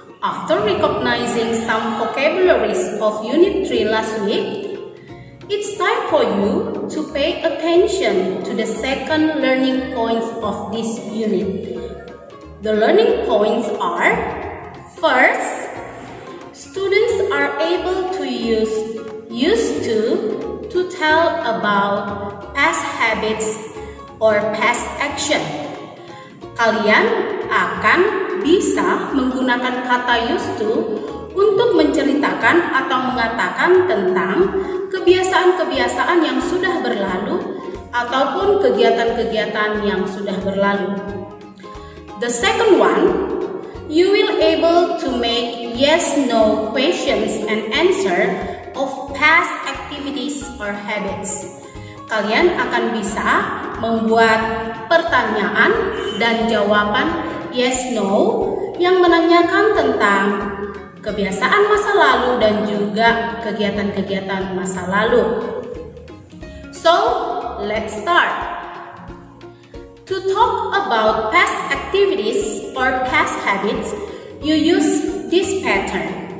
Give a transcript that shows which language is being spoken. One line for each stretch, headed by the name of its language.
English: After recognizing some vocabularies of Unit 3 last week, it's time for you to pay attention to the second learning points of this unit. The learning points are: first, students are able to use used to tell about past habits or past action.
Indonesian: Kalian akan bisa menggunakan kata used to untuk menceritakan atau mengatakan tentang kebiasaan-kebiasaan yang sudah berlalu ataupun kegiatan-kegiatan yang sudah berlalu.
English: The second one, you will able to make yes/no questions and answer of past activities or habits.
Indonesian: Kalian akan bisa membuat pertanyaan dan jawaban yes/no yang menanyakan tentang kebiasaan masa lalu dan juga kegiatan-kegiatan masa lalu.
English: So, let's start. To talk about past activities or past habits, you use this pattern.